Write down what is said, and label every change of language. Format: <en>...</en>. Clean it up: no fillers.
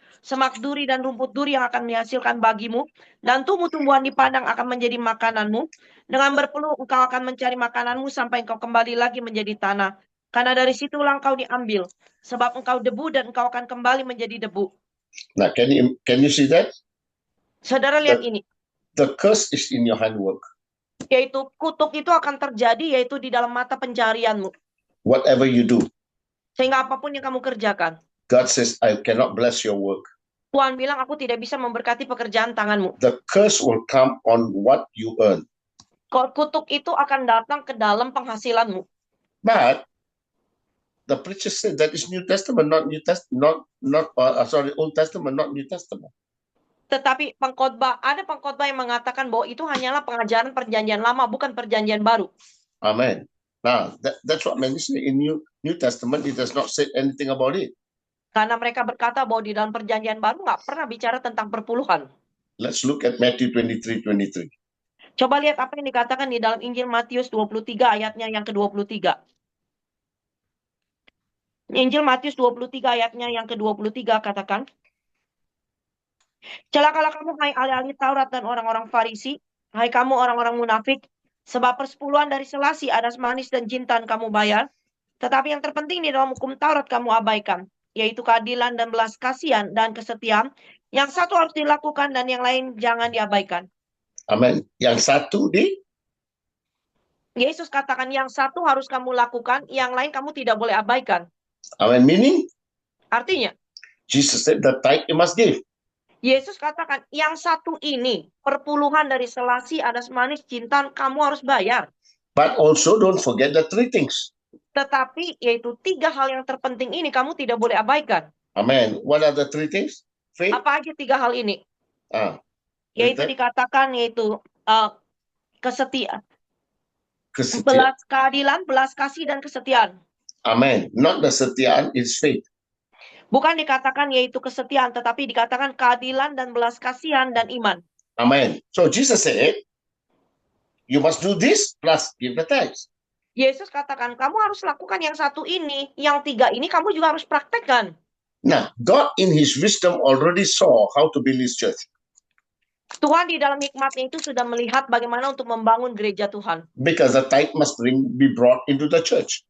<id>Semak duri dan rumput duri yang akan dihasilkan bagimu, dan tumbuh-tumbuhan di padang akan menjadi makananmu. Dengan berpeluh engkau akan mencari makananmu sampai engkau kembali lagi menjadi tanah. Karena dari situlah engkau diambil, sebab engkau debu dan engkau akan kembali menjadi debu.</id> <en>Now, can you see that?</en> <id>Saudara lihat ini.</id> <en>The curse is in your handwork.</en> <id>Yaitu kutuk itu akan terjadi yaitu di dalam mata pencarianmu.</id> <en>Whatever you do.</en> <id>Sehingga apapun yang kamu kerjakan.</id> <en>God says, I cannot bless your work.</en> <id>Tuhan bilang, aku tidak bisa memberkati pekerjaan tanganmu.</id> <en>The curse will come on what you earn.</en> <id>Kutuk itu akan datang ke dalam penghasilanmu.</id> <en>But the preacher said that is New Testament, not New Testament, Old Testament, not New Testament.</en> <id>Tetapi ada pengkhotbah yang mengatakan bahwa itu hanyalah pengajaran perjanjian lama, bukan perjanjian baru.</id> <en>Amen. Now, that's what many say in New Testament, it does not say anything about it.</en> <id>Karena mereka berkata bahwa di dalam perjanjian baru nggak pernah bicara tentang perpuluhan.</id> <en>Let's look at Matthew 23:23.</en> <id>Coba lihat apa yang dikatakan di dalam Injil Matius 23 ayatnya yang ke-23. Injil Matius 23 ayatnya yang ke-23 katakan, celakalah kamu hai ahli-ahli Taurat dan orang-orang Farisi, hai kamu orang-orang munafik, sebab persepuluhan dari selasi, adas manis dan jintan kamu bayar, tetapi yang terpenting di dalam hukum Taurat kamu abaikan, yaitu keadilan dan belas kasihan dan kesetiaan. Yang satu harus dilakukan dan yang lain jangan diabaikan. Amen. Yang satu Yesus katakan yang satu harus kamu lakukan, yang lain kamu tidak boleh abaikan.</id> <en>Amen. Meaning,</en> <id>Artinya,</id> <en>Jesus said the tithe you must give.</en> <id>Yesus katakan yang satu ini, perpuluhan dari selasi, adas manis, jintan, kamu harus bayar.</id> <en>But also don't forget the three things.</en> <id>Tetapi yaitu 3 hal yang terpenting ini kamu tidak boleh abaikan.</id> <en>Amen. What are the three things? Faith.</en> <id>Apa aja 3 hal ini? Yaitu Betul. dikatakan yaitu kesetiaan, Kesetiaan. keadilan, belas kasih dan kesetiaan.</id> <en>Amen. Not the setiaan, it's faith.</en> <id>Bukan dikatakan yaitu kesetiaan, tetapi dikatakan keadilan dan belas kasihan dan iman.</id> <en>Amen. So Jesus said, you must do this plus give the tithes.</en> <id>Yesus katakan kamu harus lakukan yang satu ini, yang 3 ini kamu juga harus praktekkan.</id> <en>Now, God in his wisdom already saw how to build his church.</en> <id>Tuhan di dalam hikmatnya itu sudah melihat bagaimana untuk membangun gereja Tuhan.</id> <en>Because the tithe must be brought into the church.</en>